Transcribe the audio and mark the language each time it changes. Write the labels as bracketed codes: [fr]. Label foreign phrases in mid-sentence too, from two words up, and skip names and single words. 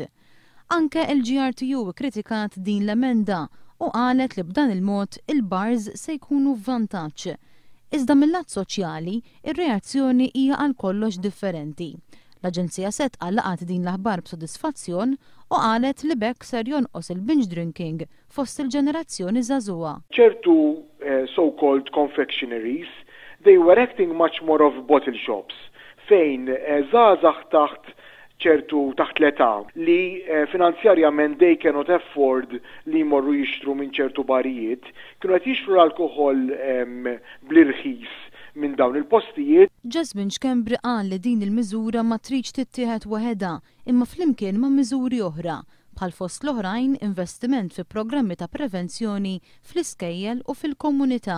[mt] Anke l-GRTU ikkritikat din l-emenda u qalet li b'dan il-mod il-bars se jkunu f'vantaġġ. Iżda mill-lat soċjali, ir-reazzjoni hija għal kollox differenti. L-Aġenzija set għallaqat din l-aħbar b'sodisfazzjon u qalet li bekk ser jonqos il- [en] binge drinking [mt] fost il-ġenerazzjoni żagħżugħa. ċertu [en] so-called confectionaries, they were acting much more of bottle shops [mt] fejn żgħażagħ taħt ċertu taħt l-età li finanzjarjament [en] they cannot afford [mt] li jmorru jixtru minn ċertu barijiet, kienu qed jixtru l-alkohol bl-irħis minn dawn il-postijiet. Jasmine Xkembri qal li din il-miżura ma tridx tittieħed waħedha imma flimkien ma' miżuri oħra bħal fost l-oħrajn investiment fi programmi ta' prevenzjoni fl-iskejjel u fil-komunità.